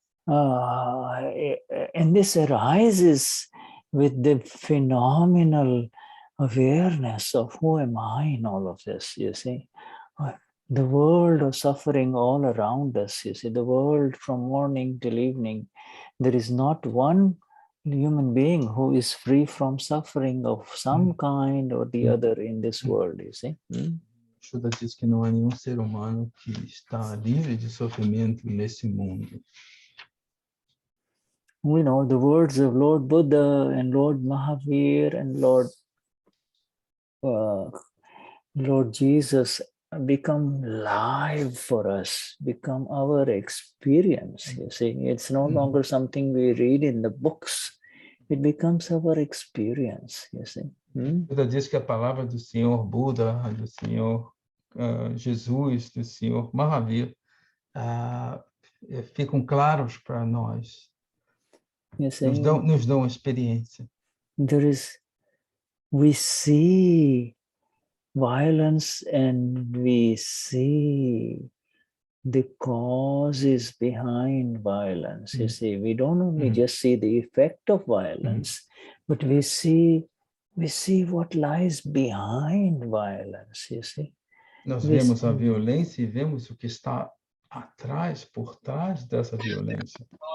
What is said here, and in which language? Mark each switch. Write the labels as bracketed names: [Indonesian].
[English] and this arises with the phenomenal awareness of who am I in all of this, you see. The world of suffering all around us, you see, the world from morning till evening. There is not one human being who is free from suffering of some kind or the other in this world, you see. [Portuguese] Shuddha diz que não há nenhum ser humano que está livre de sofrimento nesse mundo. [English] We know the words of Lord Buddha and Lord Mahavir and Lord Jesus become live for us, become our experience. You see, it's no longer something we read in the books. It becomes our experience, you see. [Portuguese] Buda diz que a palavra do Senhor Buda, do Senhor Jesus, do Senhor Mahavir, ficam claros para nós. Nos dão experiência. [English] We see violence and we see the causes behind violence. You see, we don't only just see the effect of violence, but we see what lies behind violence, you see. [Portuguese] Nós vemos a violência e vemos o que está atrás, por trás dessa violência.